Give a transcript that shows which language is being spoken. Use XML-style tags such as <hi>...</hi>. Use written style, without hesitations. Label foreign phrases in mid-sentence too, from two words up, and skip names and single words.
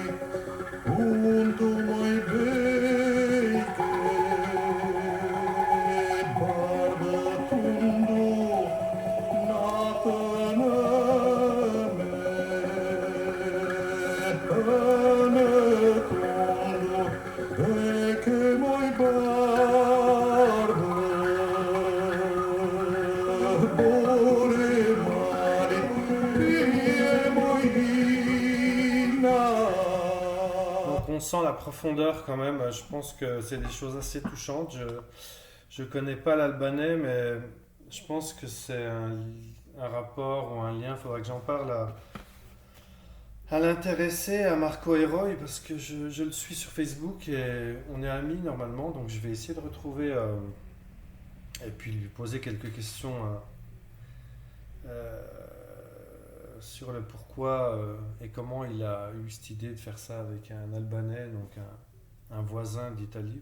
<sq>Undu moj bejke, bardë tundu, natën tundu, bejke moj bardë, bore mali, pije moj vina.</sq> <fr>Donc on sent la profondeur quand même, je pense que c'est des choses assez touchantes. Je connais pas l'albanais, mais je pense que c'est un rapport ou un lien, il faudra que j'en parle à l'intéressé, à Marco Heroi, parce que je le suis sur Facebook et on est amis normalement, donc je vais essayer de retrouver et puis lui poser quelques questions sur le pourquoi et comment il a eu cette idée de faire ça avec un Albanais, donc un voisin d'Italie.</fr>